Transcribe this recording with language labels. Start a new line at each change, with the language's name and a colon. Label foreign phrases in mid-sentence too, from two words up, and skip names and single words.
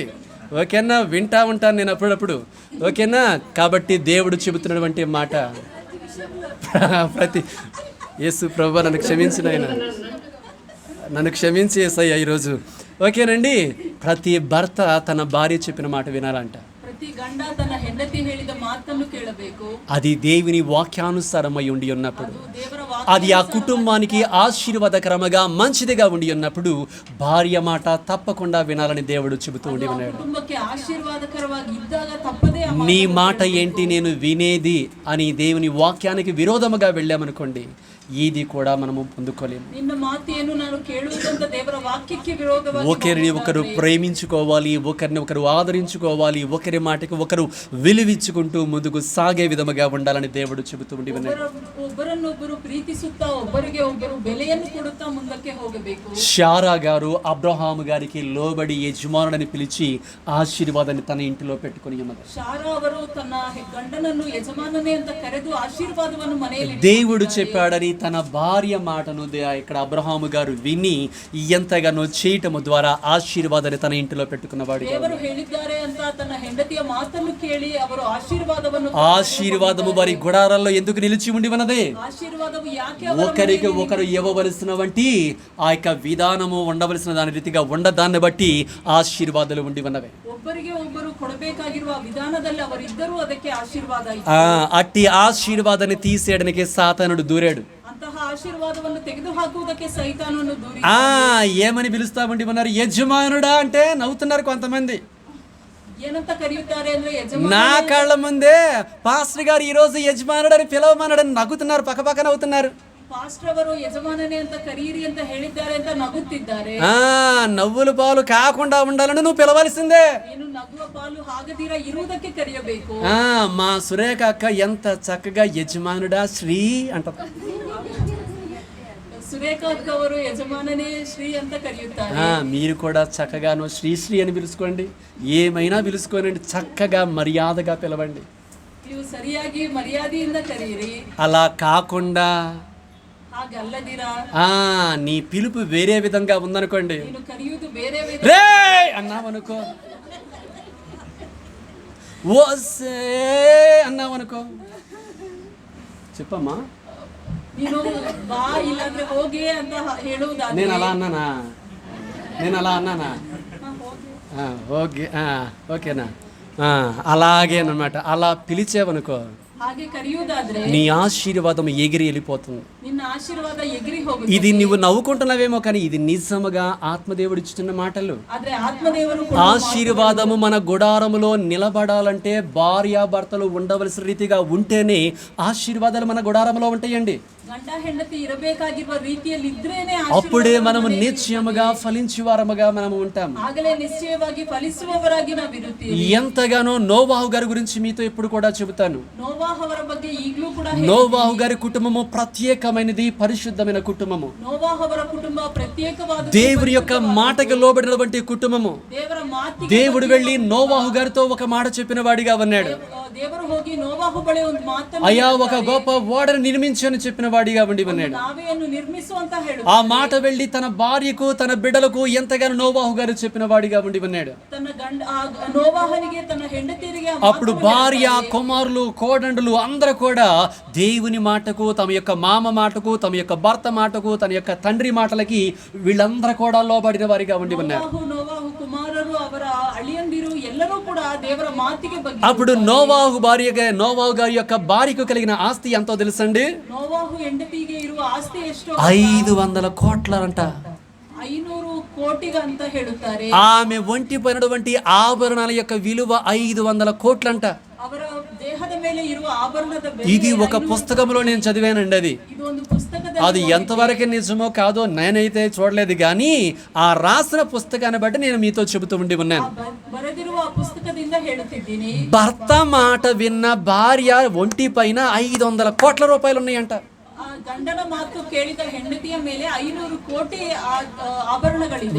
Telugu: ఓకేనా? వింటా ఉంటాను నేను అప్పుడప్పుడు. ఓకేనా? కాబట్టి దేవుడు చెబుతున్నటువంటి మాట ప్రతి యేసు ప్రభువా నన్ను క్షమించిన ఆయన, నన్ను క్షమించి యేసయ్యా ఈరోజు. ఓకేనండి? ప్రతి భర్త తన భార్య చెప్పిన మాట వినాలంట.
Kannada: ಪ್ರತಿ ಗಂಡ ತನ್ನ ಹೆಂಡತಿ ಹೇಳಿದ ಮಾತನ್ನು ಕೇಳಬೇಕು.
Telugu: అది దేవుని వాక్యానుసారమై ఉండి ఉన్నప్పుడు,
Kannada: ಅದು ದೇವರ
Telugu: అది ఆ కుటుంబానికి ఆశీర్వాదకరముగా మంచిదిగా ఉండి ఉన్నప్పుడు భార్య మాట తప్పకుండా వినాలని దేవుడు చెబుతూ ఉండి ఉన్నాడు.
Kannada: ಕುಟುಂಬಕ್ಕೆ ಆಶೀರ್ವಾದಕರವಾಗಿ ಇದ್ದಾಗ ತಪ್ಪದೇ ಆ
Telugu: నీ మాట ఏంటి నేను వినేది అని దేవుని వాక్యానికి విరోధముగా వెళ్ళామనుకోండి, ఇది కూడా మనము పొందుకోలేము.
Kannada: ನಿನ್ನ ಮಾತೇನು ನಾನು ಕೇಳುವುದಂತ ದೇವರ ವಾಕ್ಯಕ್ಕೆ ವಿರೋಧವಾಗಿ
Telugu: ఒకరిని ఒకరు ప్రేమించుకోవాలి, ఒకరిని ఒకరు ఆదరించుకోవాలి, ఒకరి మాటకి ఒకరు విలువించుకుంటూ ముందుకు సాగే విధముగా ఉండాలని దేవుడు చెబుతూ ఉండి ఉన్నాడు.
Kannada: ಒಬ್ಬರನ್ನೊಬ್ಬರು ಪ್ರೀತಿಸುತ್ತಾ ಒಬ್ಬರಿಗೆ ಒಬ್ಬರು ಬೆಲೆಯನ್ನು ಕೊಡುತ್ತಾ ಮುಂದಕ್ಕೆ ಹೋಗಬೇಕು.
Telugu: శారా గారు అబ్రహాము గారికి లోబడి యజమానుడని పిలిచి ఆశీర్వాదాన్ని తన ఇంటిలో పెట్టుకుని ఉన్నది.
Kannada: ಶಾರಾ ಅವರು ತನ್ನ ಗಂಡನನ್ನು ಯಜಮಾನನೇ ಅಂತ ಕರೆದು ಆಶೀರ್ವಾದವನ್ನು ಮನೆಯಲ್ಲಿ
Telugu: దేవుడు చెప్పాడని తన భార్య మాటను ఇక్కడ అబ్రహాము గారు విని ఎంతగానో చేయటము ద్వారా ఆశీర్వాదాన్ని తన ఇంటిలో పెట్టుకున్నవాడు.
Kannada: ದೇವರು ಹೇಳಿದ್ದಾರೆ ಅಂತ ತನ್ನ ಹೆಂಡತಿಯ ಮಾತನ್ನು ಕೇಳಿ ಅವರು ಆಶೀರ್ವಾದವನ್ನು
Telugu: ఆశీర్వాదము వారి గుడారాల్లో ఎందుకు నిలిచి ఉండి ఉన్నది?
Kannada: ఆశీర్వాదము ಯಾಕೆ
Telugu: ఒకరికి ఒకరు ఇవ్వవలసిన వంటి ఆ యొక్క విధానము ఉండవలసిన దాని రీతిగా ఉండదాన్ని బట్టి ఆశీర్వాదాలు ఉండి ఉన్నవి.
Kannada: ಒಬ್ಬರಿಗೆ ಒಬ್ಬರು ಕೊಡಬೇಕಾಗಿರುವ ವಿಧಾನದಲ್ಲಿ ಅವರಿದ್ದರೂ ಅದಕ್ಕೆ ಆಶೀರ್ವಾದ ಇತ್ತು.
Telugu: అట్టి ఆశీర్వాదాన్ని తీసేయడానికి సాతానుడు దూరాడు.
Kannada: ಅಂತಹ ಆಶೀರ್ವಾದವನ್ನು ತೆಗೆದುಹಾಕುವುದಕ್ಕೆ ಸೈತಾನನು ದೂರಿ
Telugu: ఏమని పిలుస్తామండి ఉన్నారు? యజమానుడా అంటే నవ్వుతున్నారు కొంతమంది.
Kannada: ಏನಂತ ಕರೆಯುತ್ತಾರೆ ಅಂದ್ರೆ ಯಜಮಾನ.
Telugu: నా కళ్ళ ముందే పాస్టర్ గారు ఈ రోజు యజమానుడు అని పిలవమన్నాడని నవ్వుతున్నారు, పక్కపక్క నవ్వుతున్నారు.
Kannada: ಪಾಸ್ಟರ್ ಅವರು ಯಜಮಾನನೇ ಅಂತ ಕರೀರಿ ಅಂತ ಹೇಳಿದ್ದಾರೆ ಅಂತ ನಗುತ್ತಿದ್ದಾರೆ.
Telugu: నవ్వుల పాలు కాకుండా ఉండాలని నువ్వు పిలవలసిందే.
Kannada: ಏನು ನಗುವ ಪಾಲು ಆಗದಿರ ಇರುವುದಕ್ಕೆ ಕರೆಯಬೇಕು.
Telugu: మా సురేఖ అక్క ఎంత చక్కగా యజమానుడా శ్రీ అంటారు.
Kannada: ಸುರೇಖ ಅಕ್ಕ ಅವರು ಯಜಮಾನನೇ ಶ್ರೀ ಅಂತ ಕರೆಯುತ್ತಾರೆ.
Telugu: మీరు కూడా చక్కగాను శ్రీ శ్రీ అని పిలుచుకోండి, ఏమైనా పిలుచుకోనండి, చక్కగా మర్యాదగా పిలవండి.
Kannada: ನೀವು ಸರಿಯಾಗಿ ಮರ್ಯಾದೆಯಿಂದ ಕರೀರಿ.
Telugu: అలా కాకుండా
Kannada: ಹಾಗಲ್ಲದಿರಾ
Telugu: నీ పిలుపు వేరే విధంగా ఉందనుకోండి,
Kannada: ನೀನು ಕರೆಯುವುದು ಬೇರೆ
Telugu: రే అన్నావనుకో, ఓసే అన్నావనుకో, చెప్పమ్మా
Kannada: ನೀನು ಬಾ ಇಲ್ಲಾಂದ್ರೆ ಹೋಗಿ ಅಂತ ಹೇಳುವುದಾದ್ರೆ.
Telugu: నేను అలా అన్నానా? ఓకే ఓకేనా? అలాగేనమాట. అలా పిలిచేవనుకో,
Kannada: ಹಾಗೆ ಕರೆಯುವುದಾದ್ರೆ
Telugu: నీ ఆశీర్వాదం ఎగిరి వెళ్ళిపోతుంది.
Kannada: ನಿನ್ನ ಆಶೀರ್ವಾದ ಎಗರಿ ಹೋಗುತ್ತೆ.
Telugu: ఇది నువ్వు నవ్వుకుంటున్నావేమో కానీ ఇది నిజముగా ఆత్మదేవుడు ఇచ్చిన మాటలు.
Kannada: ಆದ್ರೆ ಆತ್ಮದೇವರು
Telugu: ఆశీర్వాదము మన గుడారములో నిలబడాలంటే భార్యాభర్తలు ఉండవలసిన రీతిగా ఉంటేనే ఆశీర్వాదాలు మన గుడారములో ఉంటాయండి.
Kannada: ಗಂಡ ಹೆಂಡತಿ ಇರಬೇಕಾಗಿರುವ ರೀತಿಯಲ್ಲಿ ಇದ್ರೇನೆ
Telugu: అప్పుడే మనము నిశ్చయముగా ఫలించే వారముగా మనము ఉంటాం.
Kannada: ಆಗಲೇ ನಿಶ್ಚಯವಾಗಿ ಫಲಿಸುವವರಾಗಿ ನಾವಿರುತ್ತೀವಿ.
Telugu: ఎంతగానో నోవాహు గారి గురించి మీతో ఎప్పుడు కూడా చెబుతాను.
Kannada: ನೋವಾಹ್ ಅವರ ಬಗ್ಗೆ ಈಗಲೂ ಕೂಡ
Telugu: నోవాహు గారి కుటుంబము ప్రత్యేకమైనది, పరిశుద్ధమైన కుటుంబము.
Kannada: ನೋವಾಹ್ ಅವರ ಕುಟುಂಬ ಪ್ರತ್ಯೇಕವಾದ
Telugu: దేవుని యొక్క మాటకు లోబడినటువంటి కుటుంబము.
Kannada: ದೇವರ ಮಾತಿಗೆ
Telugu: దేవుడు వెళ్ళి నోవాహు గారితో ఒక మాట చెప్పిన వాడిగా ఉన్నాడు.
Kannada: ದೇವರು ಹೋಗಿ ನೋವಾಹು ಬಳಿ ಒಂದು ಮಾತನ್ನು
Telugu: అయ్యా ఒక గొప్ప ఓడను నిర్మించని చెప్పిన వాడిగా ఉండి ఉన్నాడు.
Kannada: ನಾವೆಯನ್ನು ನಿರ್ಮಿಸುವಂತ ಹೇಳು.
Telugu: ఆ మాట వెళ్ళి తన భార్యకు తన బిడ్డలకు ఎంతగానో నోవాహు గారు చెప్పిన వాడిగా ఉండి ఉన్నాడు.
Kannada: ತನ್ನ ಗಂಡ ನೋವಾಹನಿಗೆ ತನ್ನ ಹೆಂಡತಿಯರಿಗೆ
Telugu: అప్పుడు భార్య, కుమారులు, కోడండులు అందరూ కూడా దేవుని మాటకు, తమ యొక్క మామ మాటకు, తమ యొక్క భర్త మాటకు, తన యొక్క తండ్రి మాటలకి వీళ్ళందరూ కూడా లోబడిన వారిగా ఉండి ఉన్నారు.
Kannada: ನೋವಾಹು ಕುಮಾರರು ಅವರ ಅಳಿಯಂದಿರು ಎಲ್ಲರೂ ಕೂಡ ದೇವರ ಮಾತಿಗೆ ಬಗ್ಗೆ.
Telugu: అప్పుడు నోవాహు గారి యొక్క భార్యకు కలిగిన ఆస్తి ఎంతో తెలుసండి?
Kannada: ನೋವಾಹು ಹೆಂಡತಿಗೆ ಇರುವ ಆಸ್ತಿ ಎಷ್ಟು?
Telugu: 500 కోట్లంట.
Kannada: 500 కోటిగా ಅಂತ ಹೇಳುತ್ತಾರೆ.
Telugu: ఆమె ఒంటి పైనటువంటి ఆభరణాల యొక్క విలువ 500 కోట్లంట.
Kannada: ಅವರ ದೇಹದ ಮೇಲೆ ಇರುವ ಆಭರಣದ ಬೆಲೆ.
Telugu: ఇది ఒక పుస్తకంలో నేను చదివానండి.
Kannada: ಇದು ಒಂದು ಪುಸ್ತಕದಲ್ಲಿ.
Telugu: అది ఎంతవరకు నిజమో కాదో నేనైతే చూడలేదు, కానీ ఆ రాసిన పుస్తకాన్ని బట్టి నేను మీతో చెబుతూ ఉండి ఉన్నాను.
Kannada: ಬರೆದಿರುವ ಆ ಪುಸ್ತಕದಿಂದ ಹೇಳುತ್ತಿದ್ದೀನಿ.
Telugu: భర్త మాట విన్న భార్య ఒంటి పైన 500 కోట్ల రూపాయలు ఉన్నాయంట.
Kannada: ಆ ಗಂಡನ ಮಾತು ಕೇಳಿದ ಹೆಂಡತಿಯ ಮೇಲೆ 500 ಕೋಟಿ ಆಭರಣಗಳಿವೆ.